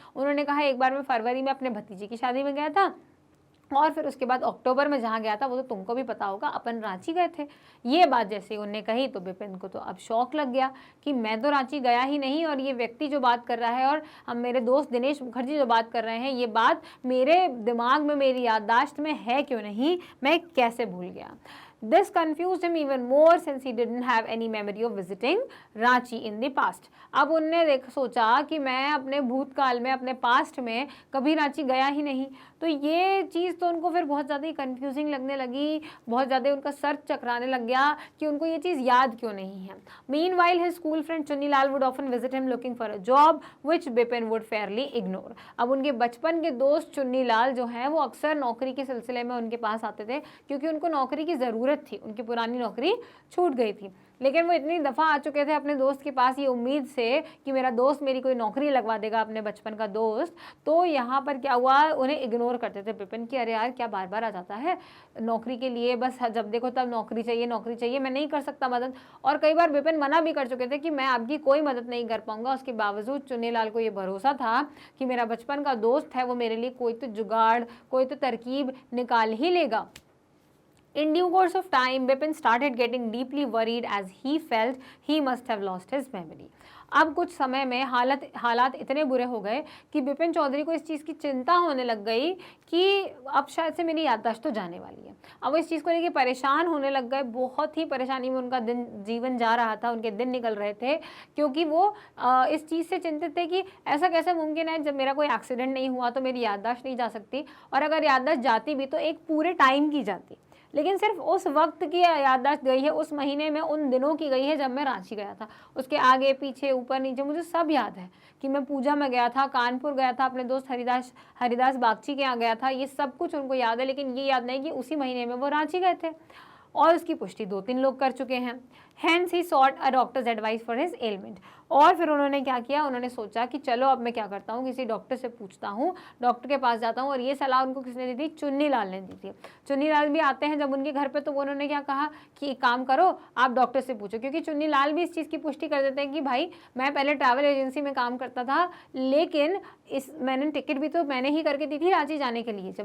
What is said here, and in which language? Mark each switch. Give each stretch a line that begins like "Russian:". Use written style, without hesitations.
Hindi: उन्होंने कहा एक बार मैं फरवरी में अपने भतीजे की शादी में गया था, और फिर उसके बाद अक्टूबर में जहाँ गया था वो तो तुमको भी पता होगा, अपन रांची गए थे। ये बात जैसे ही उन्होंने कही तो विपिन को तो अब शौक लग गया कि मैं तो रांची गया ही नहीं, और ये व्यक्ति जो बात कर रहा है और हम मेरे दोस्त दिनेश मुखर्जी जो बात कर रहे हैं, ये बात मेरे दिमाग में, मेरी याददाश्त में है क्यों नहीं, मैं कैसे भूल गया।
English: This confused him even more since he didn't have any memory of visiting Ranchi in the past.
Hindi: अब उनने सोचा कि मैं अपने भूतकाल में, अपने पास्ट में कभी रांची गया ही नहीं, तो ये चीज़ तो उनको फिर बहुत ज़्यादा ही कन्फ्यूजिंग लगने लगी, बहुत ज़्यादा उनका सर चकराने लग गया कि उनको ये चीज़ याद क्यों नहीं है।
English: Meanwhile, his school friend Chunnilal would often visit him looking for a job, which Bipin would fairly ignore.
Hindi: अब उनके बचपन के दोस्त चुन्नीलाल जो हैं वो अक्सर नौकरी के सिलसिले में उनके पास आते थे, क्योंकि उनको नौकरी की ज़रूरत थी, उनकी पुरानी नौकरी छूट गई थी। लेकिन वो इतनी दफ़ा आ चुके थे अपने दोस्त के पास ये उम्मीद से कि मेरा दोस्त मेरी कोई नौकरी लगवा देगा, अपने बचपन का दोस्त, तो यहाँ पर क्या हुआ, उन्हें इग्नोर करते थे विपिन कि अरे यार क्या बार बार आ जाता है नौकरी के लिए, बस जब देखो तब नौकरी चाहिए, नौकरी चाहिए, मैं नहीं कर सकता मदद। और कई बार विपिन मना भी कर चुके थे कि मैं आपकी कोई मदद नहीं कर पाऊंगा। उसके बावजूद चुन्नीलाल को ये भरोसा था कि मेरा बचपन का दोस्त है, वो मेरे लिए कोई तो जुगाड़, कोई तो तरकीब निकाल ही लेगा।
English: In due course of time, Bipin started getting deeply worried as he felt he must have lost his memory.
Hindi: अब कुछ समय में हालात इतने बुरे हो गए कि बिपिन चौधरी को इस चीज़ की चिंता होने लग गई कि अब शायद से मेरी याददाश्त तो जाने वाली है। अब वो इस चीज़ को लेकर परेशान होने लग गए, बहुत ही परेशानी में उनका जीवन जा रहा था, उनके दिन निकल रहे थे, क्योंकि वो इस चीज़ से चिंतित थे कि ऐसा कैसे मुमकिन है, जब मेरा कोई एक्सीडेंट नहीं हुआ तो मेरी याददाश्त नहीं जा सकती, और अगर याददाश्त जाती भी तो एक पूरे टाइम की जाती, लेकिन सिर्फ उस वक्त की याददाश्त गई है, उस महीने में उन दिनों की गई है जब मैं रांची गया था। उसके आगे पीछे ऊपर नीचे मुझे सब याद है कि मैं पूजा में गया था, कानपुर गया था, अपने दोस्त हरिदास बागची के यहाँ गया था, ये सब कुछ उनको याद है, लेकिन ये याद नहीं कि उसी महीने में वो रांची गए थे। और उसकी पुष्टि 2-3 लोग कर चुके हैं।
English: Hence he sought a doctor's advice for his ailment.
Hindi: और फिर उन्होंने क्या किया, उन्होंने सोचा कि चलो अब मैं क्या करता हूँ, किसी डॉक्टर से पूछता हूँ, डॉक्टर के पास जाता हूँ। और ये सलाह उनको किसने दी थी, चुन्नीलाल ने दी थी। चुन्नीलाल भी आते हैं जब उनके घर पे, तो वो उन्होंने क्या कहा कि एक काम करो, आप डॉक्टर से पूछो, क्योंकि चुन्नीलाल भी इस चीज़ की पुष्टि कर देते हैं कि भाई मैं पहले ट्रैवल एजेंसी में काम करता था, लेकिन मैंने टिकट भी तो मैंने ही करके दी थी रांची जाने के लिए।